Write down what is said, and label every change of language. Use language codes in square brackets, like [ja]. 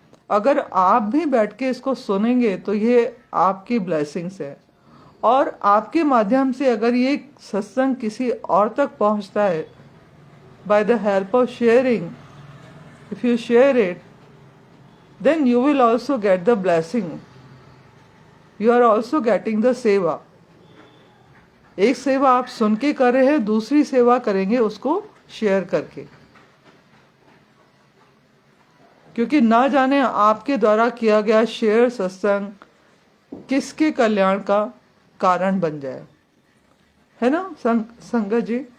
[hi] अगर आप भी बैठ के इसको सुनेंगे तो ये आपकी ब्लेसिंग्स है, और आपके माध्यम से अगर ये सत्संग किसी और तक पहुंचता है, [en] By the help of sharing, if you share it, then you will also get the blessing. You are also getting the seva. [hi] एक सेवा आप सुन के कर रहे हैं, दूसरी सेवा करेंगे उसको शेयर करके, क्योंकि ना जाने आपके द्वारा किया गया शेयर सत्संग किसके कल्याण का कारण बन जाए, है ना संगत जी।